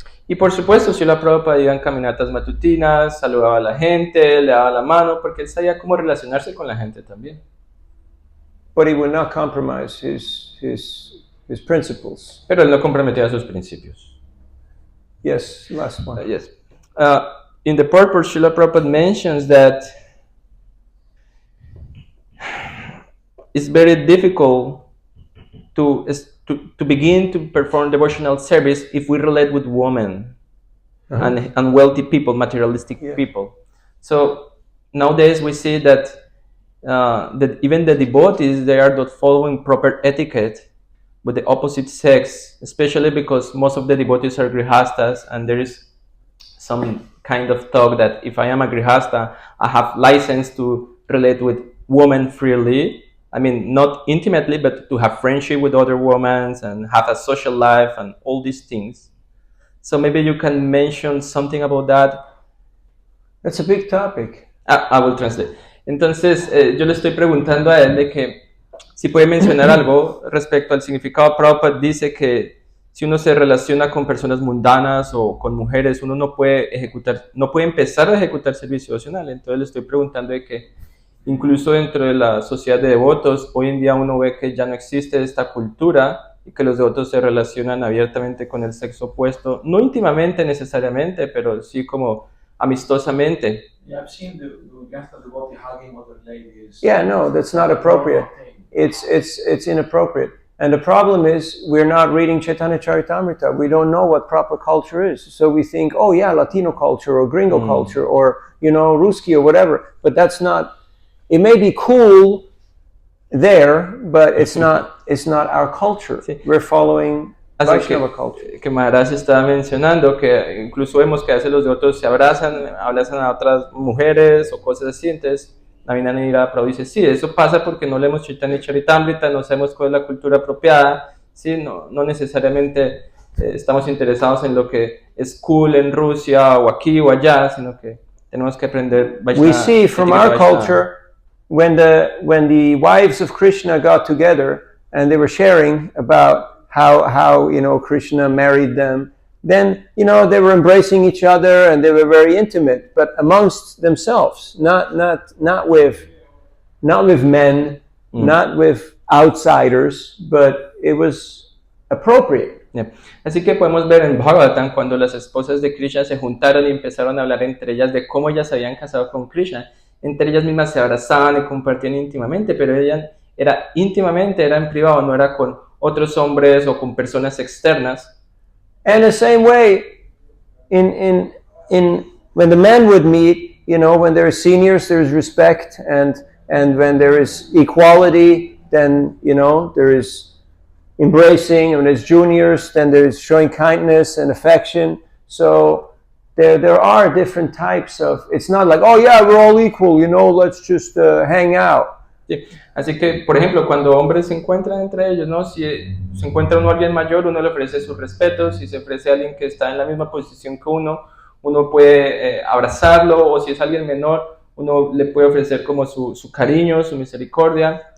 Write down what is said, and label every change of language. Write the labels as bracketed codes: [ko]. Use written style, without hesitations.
[es] Y por supuesto, si la Prabhupada iba en caminatas matutinas, saludaba a la gente, le daba la mano, porque él sabía cómo relacionarse con la gente también. [en] But he would not compromise his principles. [es] Pero él no comprometía sus principios. [en] Yes, last one. Yes. In the purport, Srila Prabhupada mentions that it's very difficult to begin to perform devotional service if we relate with women and wealthy people, materialistic people. So nowadays we see that even the devotees, they are not following proper etiquette with the opposite sex, especially because most of the devotees are grihastas, and there is some kind of talk that if I am a grihasta, I have license to relate with women freely. I mean, not intimately, but to have friendship with other women and have a social life and all these things. So maybe you can mention something about that. That's a big topic. I will translate. [es] Entonces, yo le estoy preguntando a él de que si puede mencionar algo respecto al significado. Prabhupada dice que si uno se relaciona con personas mundanas o con mujeres, uno no puede empezar a ejecutar servicio devocional. Entonces le estoy preguntando de que incluso dentro de la sociedad de devotos, hoy en día uno ve que ya no existe esta cultura y que los devotos se relacionan abiertamente con el sexo opuesto, no íntimamente necesariamente, pero sí como amistosamente. [en] Yeah, I've seen the Gangsta devotee hugging other ladies. Yeah, no, that's not appropriate. It's inappropriate. And the problem is we're not reading Chaitanya Charitamrita. We don't know what proper culture is. So we think, oh yeah, Latino culture or gringo culture or, Ruski or whatever. But that's not, it may be cool there, but it's not our culture. [es] Sí. [en] We're following [es] Así [en] Vaishnava culture. [es] que Maharaj estaba mencionando que incluso vemos que a veces los devotos se abrazan a otras mujeres o cosas así. Entonces Navinanira Prabhu dice, sí, eso pasa porque no leemos Chaitanya Charitamrita, no sabemos cuál es la cultura apropiada, ¿sí? No necesariamente estamos interesados en lo que es cool en Rusia o aquí o allá, sino que tenemos que aprender Vaishnava. [en] We see from our culture when the wives of Krishna got together and they were sharing about how Krishna married them, then they were embracing each other and they were very intimate, but amongst themselves, not with men, not with outsiders, but it was appropriate. Yeah. [es] Así que podemos ver en Bhagavatam cuando las esposas de Krishna se juntaron y empezaron a hablar entre ellas de cómo ellas se habían casado con Krishna. Entre ellas mismas se abrazaban y compartían íntimamente, pero ella era en privado, no era con otros hombres o con personas externas. [en] And the same way, in when the men would meet, when there is seniors, there is respect, and when there is equality, then there is embracing. And when there's juniors, then there is showing kindness and affection. So there are different types of. It's not like, oh yeah, we're all equal, let's just hang out. [es] Sí. Así que, por ejemplo, cuando hombres se encuentran entre ellos, ¿no? Si se encuentra uno a alguien mayor, uno le ofrece sus respetos. Si se ofrece a alguien que está en la misma posición que uno puede abrazarlo, o si es alguien menor, uno le puede ofrecer como su cariño, su misericordia.